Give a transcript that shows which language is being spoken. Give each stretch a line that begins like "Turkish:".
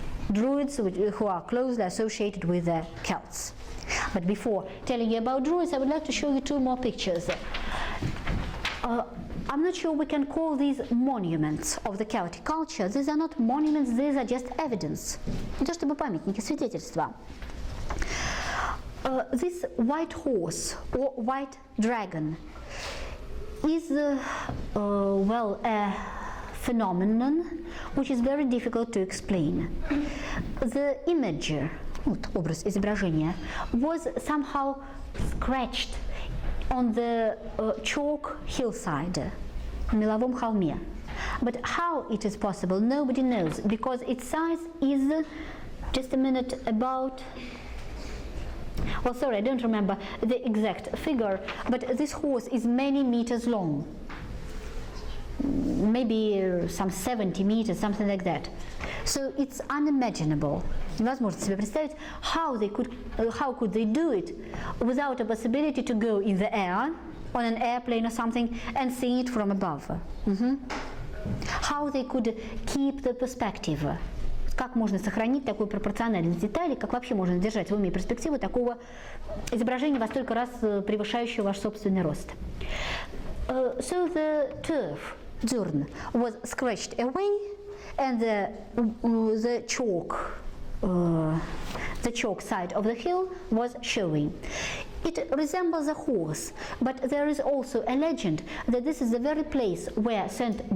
English: Druids who are closely associated with the Celts. But before telling you about Druids, I would like to show you two more pictures. I'm not sure we can call these monuments of the Celtic culture. These are not monuments, these are just evidence.
Russian: Не то чтобы памятники, свидетельства.
English: This white horse or white dragon is a phenomenon which is very difficult to explain. The image,
Russian: образ, изображение,
English: was somehow scratched on the chalk hillside,
Russian: меловом холме.
English: But how it is possible, nobody knows, because its size is, just a minute, about, well, sorry, I don't remember the exact figure, but this horse is many meters long, maybe some 70 meters, something like that. So it's unimaginable.
Russian: Невозможно себе представить
English: how could they do it without a possibility to go in the air on an airplane or something and see it from above. How they could keep the perspective.
Russian: Как можно сохранить такую пропорциональность деталей, как вообще можно держать в уме перспективу такого изображения во столько раз превышающего ваш собственный рост.
English: So the turf Zurn was scratched away, and the chalk side of the hill was showing. It resembles a horse, but there is also a legend that this is the very place where St.